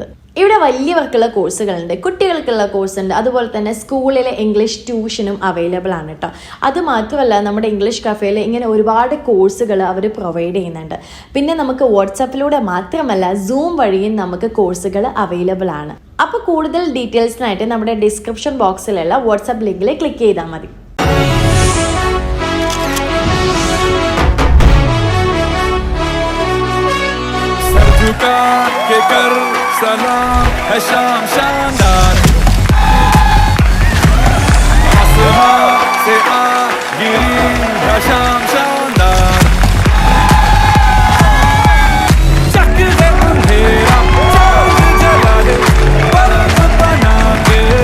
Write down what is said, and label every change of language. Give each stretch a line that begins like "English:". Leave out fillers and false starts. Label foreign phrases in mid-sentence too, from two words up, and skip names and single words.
Malayalam: ഇവിടെ വലിയവർക്കുള്ള കോഴ്സുകളുണ്ട്, കുട്ടികൾക്കുള്ള കോഴ്സ് ഉണ്ട്, അതുപോലെ തന്നെ സ്കൂളിലെ
English: English tuition available
Malayalam: ആണ് കേട്ടോ. അതുമാത്രമല്ല, നമ്മുടെ ഇംഗ്ലീഷ് കഫേയിൽ ഇങ്ങനെ ഒരുപാട് കോഴ്സുകൾ അവർ പ്രൊവൈഡ് ചെയ്യുന്നുണ്ട്. പിന്നെ നമുക്ക് വാട്സാപ്പിലൂടെ മാത്രമല്ല സൂം വഴിയും നമുക്ക് കോഴ്സുകൾ അവൈലബിൾ ആണ്. അപ്പോൾ കൂടുതൽ ഡീറ്റെയിൽസിനായിട്ട് നമ്മുടെ
English: description box WhatsApp link click
Malayalam: ചെയ്താൽ മതി.
Hindi: सलाम है शाम शानदार आसमां से आ गिरी है शाम शानदार चक दे अंधेरा चांद जला दे बर्फ बना के